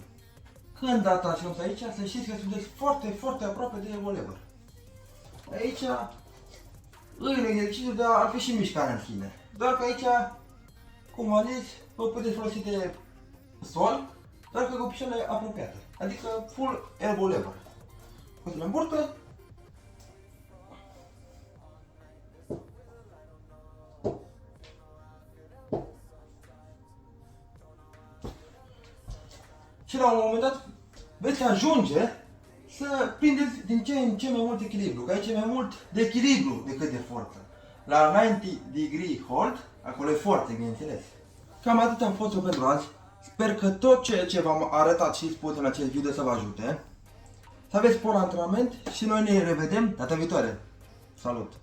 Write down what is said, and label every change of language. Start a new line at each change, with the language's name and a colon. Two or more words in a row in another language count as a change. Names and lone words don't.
Romanian: Când dați ajuns aici, să știți că sunteți foarte, foarte aproape de
English: elbow lever.
Romanian: Aici, în exercițiu, dar ar fi și mișcare în sine. Doar că aici, cum am zis, vă puteți folosi de sol, doar că cu picioarele apropiate. Adică
English: full elbow lever.
Romanian: Coatele în burtă. Și la un moment dat veți ajunge să prindeți din ce în ce mai mult echilibru, că aici e mai mult de echilibru decât de forță. La
English: 90 degree hold,
Romanian: acolo e forță, bineînțeles. Cam atât am fost eu pentru azi. Sper că tot ceea ce v-am arătat și spus în acest video să vă ajute. Să aveți spor antrenament și noi ne revedem data viitoare. Salut!